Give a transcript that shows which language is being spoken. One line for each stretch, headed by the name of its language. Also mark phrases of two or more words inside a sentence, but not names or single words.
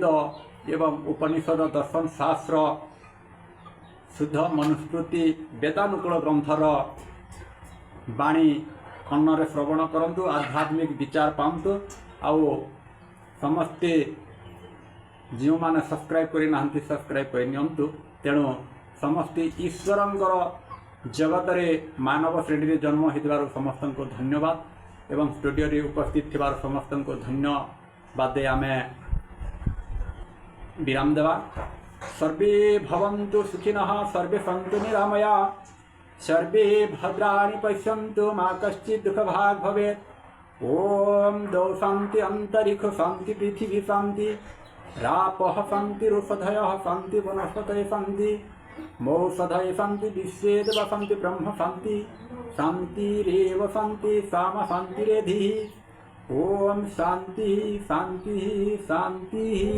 Odia: ଏବଂ ଉପନିଷଦ ଦର୍ଶନ ଶାସ୍ତ୍ର ଶୁଦ୍ଧ ମନୁସ୍ମୃତି ବେଦାନୁକୂଳ ଗ୍ରନ୍ଥର ବାଣୀ କର୍ଣ୍ଣରେ ଶ୍ରବଣ କରନ୍ତୁ ଆଧ୍ୟାତ୍ମିକ ବିଚାର ପାଆନ୍ତୁ ଆଉ ସମସ୍ତେ ଯେଉଁମାନେ ସବସ୍କ୍ରାଇବ କରି ନାହାନ୍ତି ସବସ୍କ୍ରାଇବ କରି ନିଅନ୍ତୁ ତେଣୁ ସମସ୍ତେ ଈଶ୍ୱରଙ୍କର ଜଗତରେ ମାନବ ଶ୍ରେଣୀରେ ଜନ୍ମ ହୋଇଥିବାର ସମସ୍ତଙ୍କୁ ଧନ୍ୟବାଦ ଏବଂ ଷ୍ଟୁଡିଓରେ ଉପସ୍ଥିତ ଥିବାର ସମସ୍ତଙ୍କୁ ଧନ୍ୟବାଦ ଦେଇ ଆମେ ବିରାମ ଦେବା
Sanskrit: सर्वे भवन्तु सुखिनः सर्वे सन्तु निरामया सर्वे भद्राणि पश्यन्तु मा कश्चित् दुःखभाग् भवेत् ओम द्वौ शान्ति अन्तरिक्ष शान्ति पृथिवी शान्ति रापः शान्ति रुषधयः शान्ति वनस्पतयः शान्ति मौषधयः शान्ति विश्वे देवा शान्ति ब्रह्म शान्ति शान्तिरेव शान्ति सामा शान्तिरेधिः ओम शांति शांति शांति।